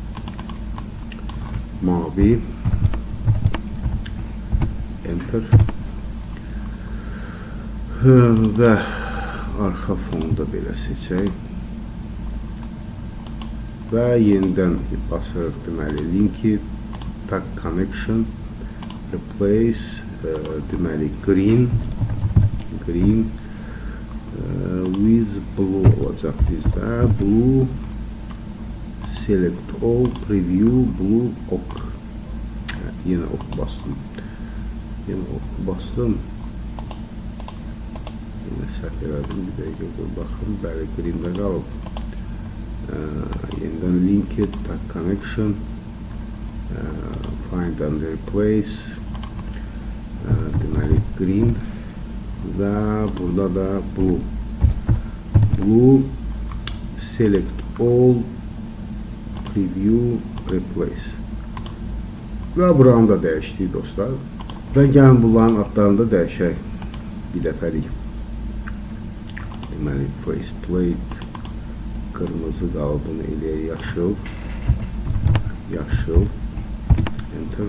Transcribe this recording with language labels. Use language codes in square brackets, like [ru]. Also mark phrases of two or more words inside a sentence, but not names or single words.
[az] Mavi. Enter. Və arxa fonu da belə seçək. Və yenidən basırıq, deməli, [en] linked tag connection, replace, deməli, green with blue [az] olacaq bizdə. [en] Blue, select all, preview, blue, [az] ok. Yenə ok bastım. Yenə səhv elədim, bir dəqiqə baxın. Bəli, greendə qalıb. Yenidən [en] linked tag connection, find and replace, [az] deməli, green. Və burada da [en] blue, select all, preview, replace. [az] Və buranı da dəyişdik, dostlar. Və gəlin bunların adlarını da dəyişək bir dəfəlik. Deməli, faceplate qırmızı qalıb, bunu eləyək yaşıl, enter.